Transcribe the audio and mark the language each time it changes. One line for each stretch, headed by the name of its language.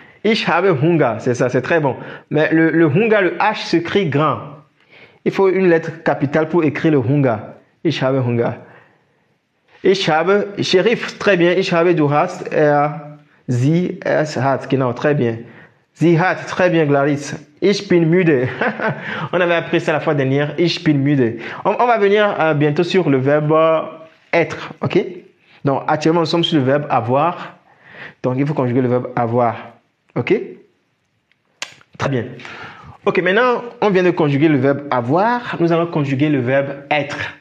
German: Ich habe Hunger,
French: c'est ça, c'est très bon. Mais le Hunger, le H s'écrit grand. Il faut une lettre capitale pour écrire le Hunger.
German: Ich habe Hunger. Ich habe, Shérif,
French: très bien.
German: Ich habe, du hast, er, sie, es hat. Genau,
French: très bien.
German: Sie hat,
French: très bien,
German: Gladys. Ich bin müde.
French: On avait appris ça la fois dernière.
German: Ich bin müde.
French: On va venir bientôt sur le verbe être. Ok? Donc, actuellement, nous sommes sur le verbe avoir. Donc, il faut conjuguer le verbe avoir. Ok? Très bien. Ok, maintenant, on vient de conjuguer le verbe avoir. Nous allons conjuguer le verbe être.